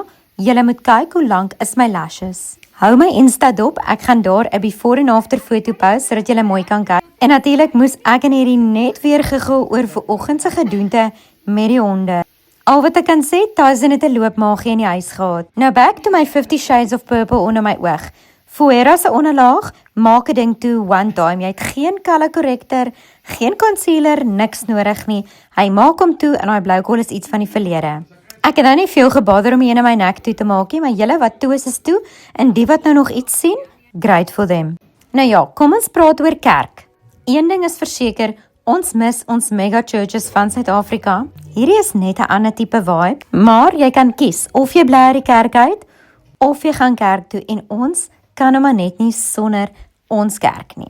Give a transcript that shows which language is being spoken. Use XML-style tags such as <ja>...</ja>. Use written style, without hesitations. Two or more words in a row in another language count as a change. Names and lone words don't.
<af>Julle moet kyk hoe lank is my lashes. Hou my Insta dop, ek gaan daar 'n before en after foto post sodat julle mooi kan kyk. En natuurlik moes ek en hierdie net weer gegil oor vanoggend se gedoente met die honde. Al wat ek kan sê, Tyson het 'n loopmaagie in die huis gehad. Nou</af> <en>back to my</en> <af>50 Shades of Purple onder my oog. Fuera se onderlaag, maak 'n ding toe</af> <en>one time.</en> <af>Jy het geen</af> <en>color corrector,</en> <af>geen concealer, niks nodig nie. Hy maak hom toe en daai blou kol is iets van die verlede. Ek het nou nie veel gebother om een in my nek toe te maak nie, maar julle wat toe is toe en die wat nou nog iets sien,</af> <en>great for them.</en> <af>Nou ja, kom ons praat oor kerk. Een ding is verseker, ons mis ons</af> <en>mega churches</en> <af>van Suid-Afrika. Hierdie is net 'n ander tipe vibe, maar jy kan kies of jy bly uit die kerk uit of jy gaan kerk toe en ons kan nou maar net nie sonder ons kerk nie.</af>